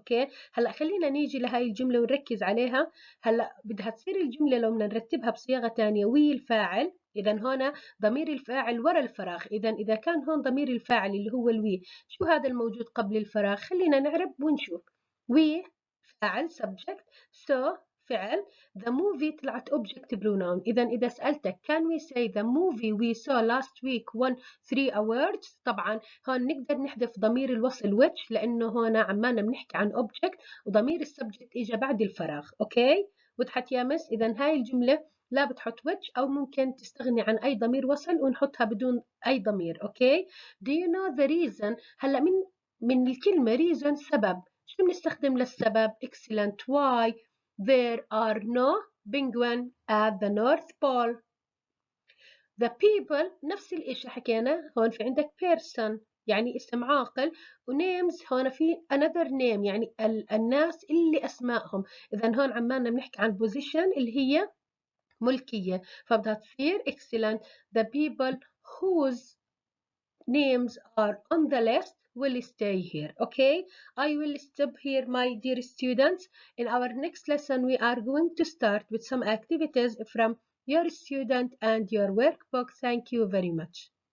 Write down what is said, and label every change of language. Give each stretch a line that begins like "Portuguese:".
Arabic: اوكي، هلا خلينا نيجي لهاي الجمله ونركز عليها. هلا بدها تصير الجمله لو بدنا نرتبها بصياغه ثانيه وي الفاعل، اذا هنا ضمير الفاعل ورا الفراغ. اذا كان هون ضمير الفاعل اللي هو الوي، شو هذا الموجود قبل الفراغ؟ خلينا نعرب ونشوف. وي فاعل
English: subject، so فعل، the movie طلعت object pronoun.
Arabic: إذا سألتك
English: can we say the movie we saw last week won 3 awards،
Arabic: طبعا هون نقدر نحذف ضمير الوصل which لأنه هون عمالنا بنحكي عن object وضمير السبجكت إجا بعد الفراغ. أوكي، وضحت يا مس؟ إذا هاي الجملة لا بتحط which أو ممكن تستغني عن أي ضمير وصل ونحطها بدون أي ضمير. أوكي.
English: Do you know the reason؟
Arabic: هلا من الكلمة reason سبب، شو بنستخدم للسبب؟ excellent.
English: why there are no penguin at the North Pole.
Arabic: The people نفس الإشي حكينا، هون في عندك person يعني اسم عاقل، ونيمز هون في
English: another name
Arabic: يعني الناس اللي أسمائهم. إذا هون عمالنا بنحكي عن position اللي هي ملكية، فبدها تصير excellent.
English: The people whose names are on the list will stay here. Okay, I will stop here my dear students. In our next lesson we are going to start with some activities from your student and your workbook. Thank you very much.